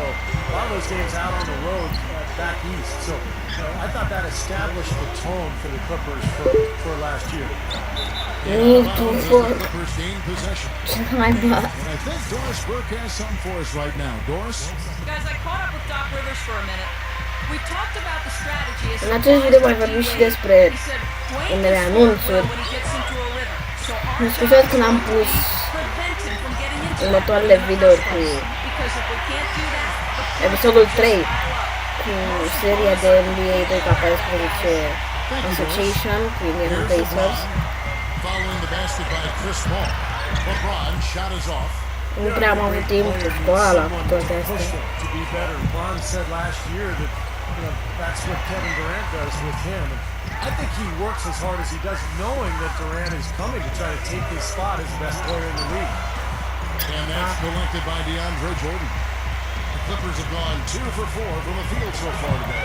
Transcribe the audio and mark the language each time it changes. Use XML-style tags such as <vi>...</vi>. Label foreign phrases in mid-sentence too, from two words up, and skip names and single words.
<en>A lot of those games out on the road back east. So I thought that established the tone for the Clippers for last year. Need to work. Clippers gain possession. My God. And I think Doris Burke has something for us right now. Doris? Guys, I caught up with Doc Rivers for a minute. We talked about the strategy.</en> <ro>În acest video mai vorbim și despre unele anunțuri. Mă scuzați când am pus următoarele videouri cu episodul 3 cu seria de NBA 2K14 Association cu Indiana Pacers.</ro> <en>Following the basket by Chris Paul. LeBron shot is off.</en> <ro>Nu prea am avut timp cu școala, cu toate astea.</ro> <en>LeBron said last year that that's what Kevin Durant does with him. I think he works as hard as he does, knowing that Durant is coming to try to take his spot as the best player in the league. And that's collected by DeAndre Jordan. The Clippers have gone 2 for 4 from the field so far today.</en>